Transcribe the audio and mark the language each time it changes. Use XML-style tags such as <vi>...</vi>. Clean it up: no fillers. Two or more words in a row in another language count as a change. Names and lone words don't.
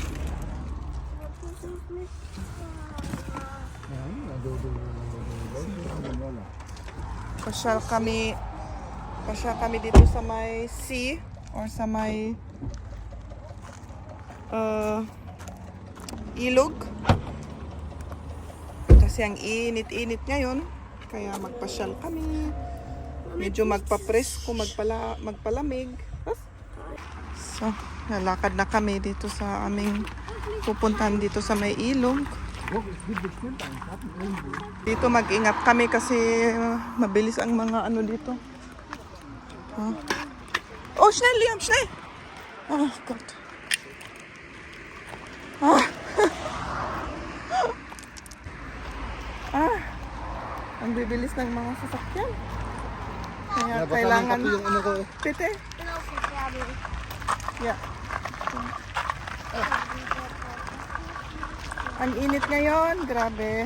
<tl>Pasyal kami dito sa may sea or sa may ilog kasi ang init-init ngayon kaya magpasyal kami, medyo magpapresko, magpalamig. So lalakad na kami dito sa aming pupuntahan dito sa may ilog. Dito mag-ingat kami kasi mabilis ang mga ano dito.</tl> <de>Oh, schnell, Liam, schnell! Oh, Gott.</de> <tl>Ang bibilis ng mga sasakyan. Kaya kailangan... Yung ano ko. Pite? Yeah. Ang init ngayon, grabe.</tl>